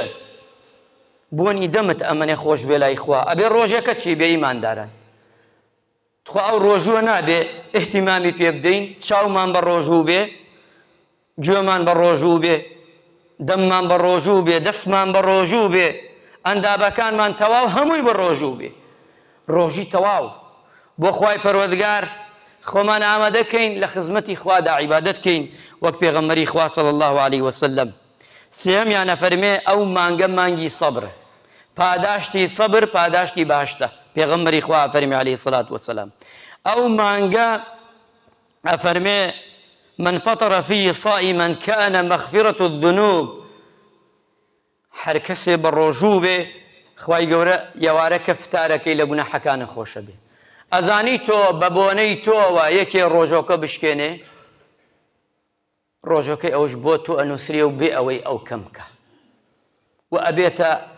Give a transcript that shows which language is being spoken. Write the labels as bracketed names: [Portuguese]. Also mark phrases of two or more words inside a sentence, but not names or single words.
[Central Kurdish] بۆنی دەمت ئەمەنێ خۆش بێ لای خوا ئەبێ ڕۆژەکە چی بێ ئیمانداران خوا ئەو ڕۆژووە نابێ ئیحتیمامی پێ بدەین چاومان بە ڕۆژوو بێ گوێمان بە ڕۆژوو بێ دەممان بە ڕۆژوو بێ دەستمان بە ڕۆژوو بێ ئەندابەکانمان تەواو هەمووی بە ڕۆژوو بێ ڕۆژی تەواو بۆ خوای پەروەردگار خۆمان ئامادەکەین لە خزمەتی خوادا عیبادەتکەین وەک پێغەمبەری خوا [Arabic] صلی الله علیه وسلم. [Central Kurdish] سێهەمیان ئەفەرمێ ئەو مانگە مانگی سەبرە پاداشتی سەبر پاداشتی باشتە. پێغەمبەری خوا ئەفەرمێ [Arabic] عەلەیهی سڵات وەسەلام [Central Kurdish] ئەو مانگە ئەفەرمێ [Arabic] من فطر فيه صائما كان مغفرة الذنوب [Central Kurdish] هەر کەسێ بە ڕۆژوو بێ خوای گەورە یەوارە کە فتارەکەی لە گوناحەکانە خۆشە بێ. ئەزانی تۆ بە بۆنەی تۆوە یەکێ ڕۆژۆکە بشکێنێ ڕۆژەکەی ئەوش بۆ تۆ ئەنووسرێ و بێ ئەوەی ئەو کەمکە و ئەبێتە